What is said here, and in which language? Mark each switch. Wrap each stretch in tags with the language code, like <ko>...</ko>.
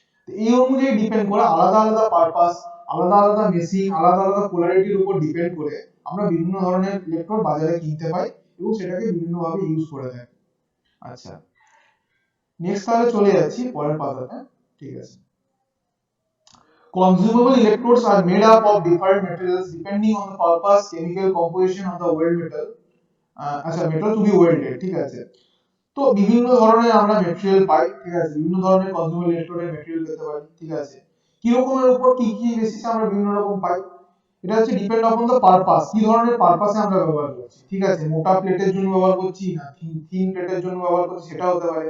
<bn>তো এই অনুযায়ী ডিপেন্ড করে আলাদা আলাদা পারপাস, আলাদা আলাদা মেশিন, আলাদা আলাদা পোলারিটির উপর ডিপেন্ড করে আমরা বিভিন্ন ধরনের ইলেকট্রোড বাজারে কিনতে পাই এবং সেটাকে বিভিন্ন ভাবে ইউজ করে থাকি। আচ্ছা, নেক্সট তাহলে চলে যাচ্ছি পরের পাতাটা, ঠিক আছে?</bn> <en>Consumable electrodes are made up of different materials depending on the purpose, chemical composition of the weld metal.</en> <bn>আচ্ছা,</bn> <en>metal to be welded,</en> <bn>ঠিক আছে? তো বিভিন্ন ধরনের আমরা মেটেরিয়াল পাই, ঠিক আছে? বিভিন্ন ধরনের কনজিউমার ইলেকট্রোডের মেটেরিয়াল পেতে পারি, ঠিক আছে? কি রকমের উপর কি কি বেসিসে আমরা বিভিন্ন রকম পাই, এটা হচ্ছে</bn> <en>depend on the purpose,</en> <bn>কি ধরনের পারপাসে আমরা ব্যবহার করছি, ঠিক আছে? মোটা প্লেটের জন্য ব্যবহার করছি না থিন প্লেটের জন্য ব্যবহার করছি, সেটা হতে পারে।</bn>